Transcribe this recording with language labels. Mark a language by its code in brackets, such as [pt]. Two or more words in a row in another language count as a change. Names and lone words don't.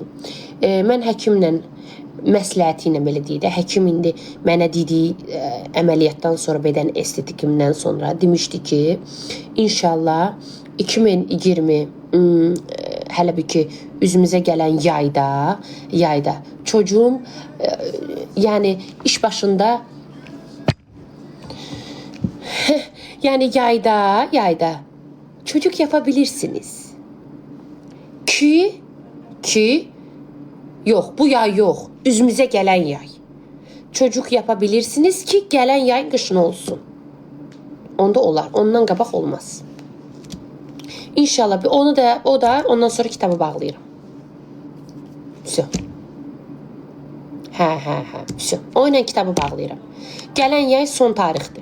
[az] Mən həkimlə məsləhəti ilə belə deyək də, həkim indi mənə dediyi əməliyyatdan sonra, bədən estetikimdən sonra demişdi ki, inşallah 2020 hələ bir ki üzümüzə gələn yayda çocuğum yəni iş başında yani yayda [tr] çocuk yapabilirsiniz. Ki yok, bu yay yok. Üzümüze gelen yay. Çocuk yapabilirsiniz ki gelen yay kışın olsun. [az] Onda olar. Ondan qabaq olmaz. İnşallah o da ondan sonra kitabı bağlayırım. [ru] Все. Hə. Все. [az] O ilə kitabı bağlayırım. Gələn yay son tarixdir.